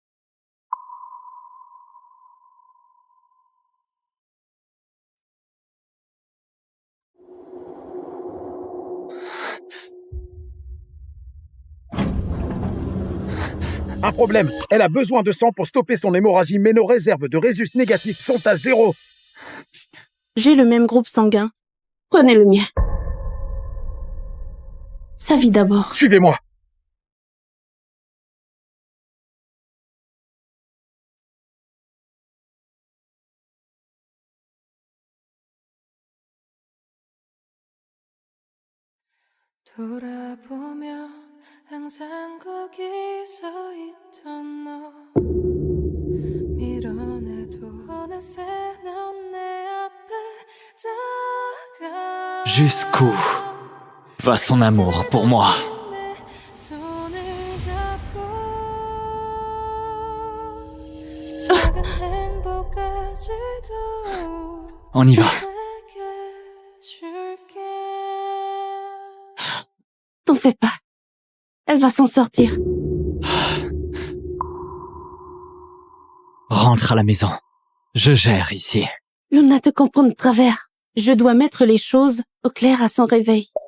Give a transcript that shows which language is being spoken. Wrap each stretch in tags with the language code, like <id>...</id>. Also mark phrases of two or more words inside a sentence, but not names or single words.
<fr>Un problème. Elle a besoin de sang pour stopper son hémorragie, mais nos réserves de résus négatifs sont à 0. J'ai le même groupe sanguin. Prenez le mien. Sa vie d'abord. Suivez-moi.</fr> <ko>돌아보면 항상 거기 서 있던 너 밀어내도 어느새 넌 내 앞에 다가</ko> <fr>Jusqu'où va son amour pour moi?</fr> <ko>내 손을 잡고 작은 행복까지도</ko> <fr>On y va.</fr> <ko>내게 줄게.</ko> <fr>T'en fais pas. Elle va s'en sortir. Rentre à la maison. Je gère ici. Luna te comprend de travers. Je dois mettre les choses au clair à son réveil.</fr>